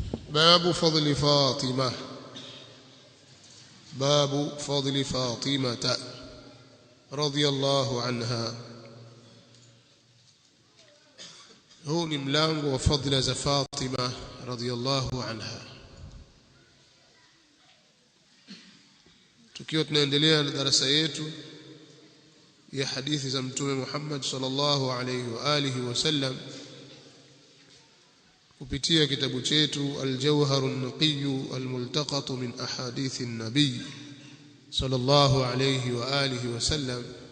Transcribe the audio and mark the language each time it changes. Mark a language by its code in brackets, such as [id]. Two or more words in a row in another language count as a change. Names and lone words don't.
[ar] باب فضل فاطمة. باب فضل فاطمة رضي الله عنها. [sw] هو ni mlango wa fadhila za Fatima [ar] رضي الله عنها. [sw] Tukiwa tunaendelea na darasa yetu ya hadithi za Mtume Muhammad [ar] صلى الله عليه وآله وسلم [sw] kupitia kitabu chetu Al-Jawhar an-Naqiy al-Multaqat min ahadith an-Nabi [ar] صلى الله عليه وآله وسلم.